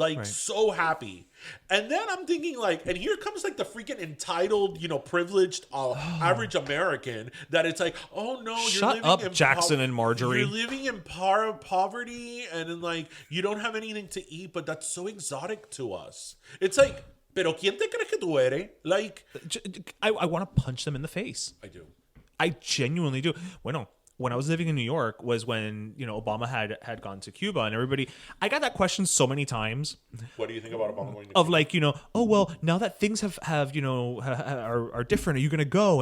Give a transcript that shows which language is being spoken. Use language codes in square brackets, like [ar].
[en] So happy. And then I'm thinking and here comes the freaking entitled, privileged, average American that it's like, oh no, you're Shut living up, in Jackson and Marjorie. You're living in poverty and then you don't have anything to eat, but that's so exotic to us. It's like, [es] pero ¿quién te cree que tú eres? [en] I want to punch them in the face. I do. I genuinely do. Bueno, when I was living in New York was when, Obama had gone to Cuba and everybody, I got that question so many times. What do you think about Obama going to Cuba? Oh, well, now that things are different, are you going to go?